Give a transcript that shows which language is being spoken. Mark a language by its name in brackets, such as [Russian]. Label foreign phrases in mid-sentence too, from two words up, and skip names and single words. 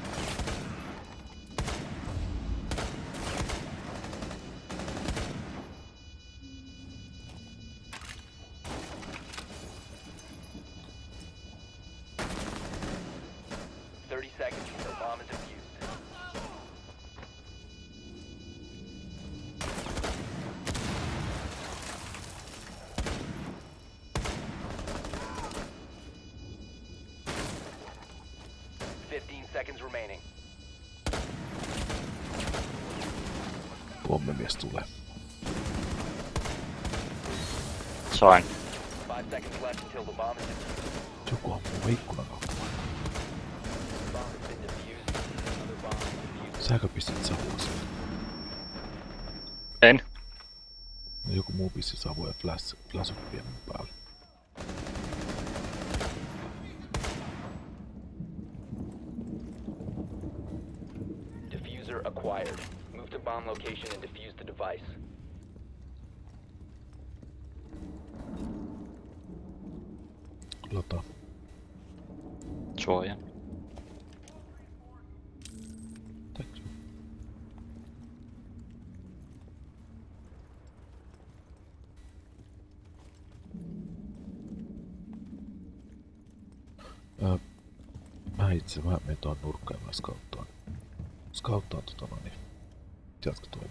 [English] Seconds until bomb is defused. Seconds remaining. [Finnish] Pommimies tulee. Sain. [English] 5 seconds left until the bomb is defused. [Finnish] Joku ampuu ikkunan kautta. [English] Bomb has been defused. Another bomb is defused. [Finnish] Säkö pistit savua sieltä? En. No joku muu pisti savua ja flashoppia mun päälle. [English] Diffuser acquired. Move to bomb location and defuse the device. [Finnish] Lata. Suojan. [English] Thank you. [Finnish] Mä menen tuon nurkkaan ja mä skauttaan niin jatko toimii.